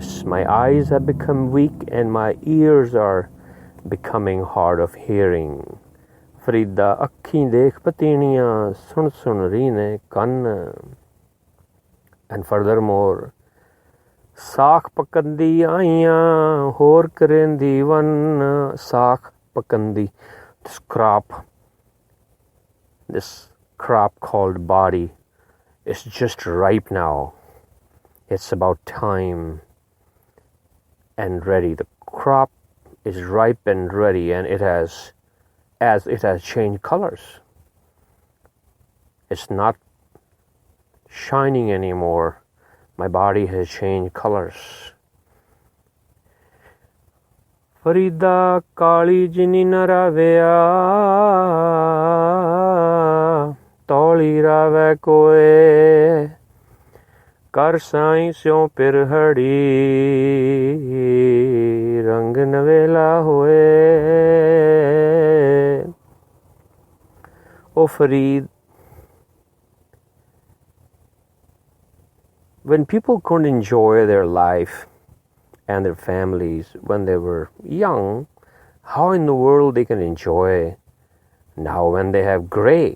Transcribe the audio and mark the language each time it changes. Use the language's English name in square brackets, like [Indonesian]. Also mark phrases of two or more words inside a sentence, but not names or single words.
[English] My eyes have become weak and my ears are becoming hard of hearing. [Punjabi] Farida ਅੱਖੀਂ ਦੇਖ ਪਤੀਣੀਆਂ ਸੁਣ ਸੁਣ ਰਹੀ ਨੇ ਕੰਨ. [English] And furthermore, [Punjabi] ਸਾਖ ਪਕੰਦੀ ਆਈਆਂ ਹੋਰ ਕਰੇਂਦੀ ਵੰਨ. ਸਾਖ ਪਕੰਦੀ, [English] this crop called body is just ripe now. It's about time and ready. The crop is ripe and ready, and it has changed colors. It's not shining anymore. My body has changed colors. [Punjabi] Farida ਕਾਲੀ ਜਿਨੀ ਨ ਰਾਵਿਆ ਧਉਲੀ ਰਾਵੈ ਕੋਇ ਕਰ ਸਾਈਂ ਸਿਉ ਪਿਰਹੜੀ ਰੰਗ ਨਵੇਲਾ ਹੋਏ. [English] O Farid, when people couldn't enjoy their life and their families when they were young, how in the world they can enjoy now when they have gray?